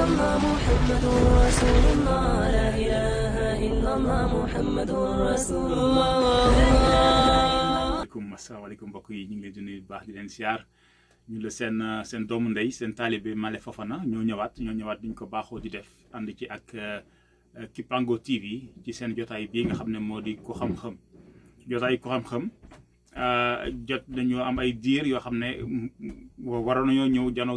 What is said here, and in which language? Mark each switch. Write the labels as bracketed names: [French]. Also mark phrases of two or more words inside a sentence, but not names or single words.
[Arabic] محمد رسول الله لا إله إلا الله محمد رسول الله. [Wolof] asalaamaaleykum mbokk yi ñu ngi leen di nuyu bu baax di leen siyaar ñu la seen doomu ndey seen taalibe Male Fofana ñoo ñëwaat duñ ko baaxoo di def ànd ci ak Kipango TV ci seen jotaay bii nga xam ne moo di Ku Xam-Xam jotaay Ku Xam-Xam jot dañoo am ay diir yoo xam ne waroon nañoo ñëw janoo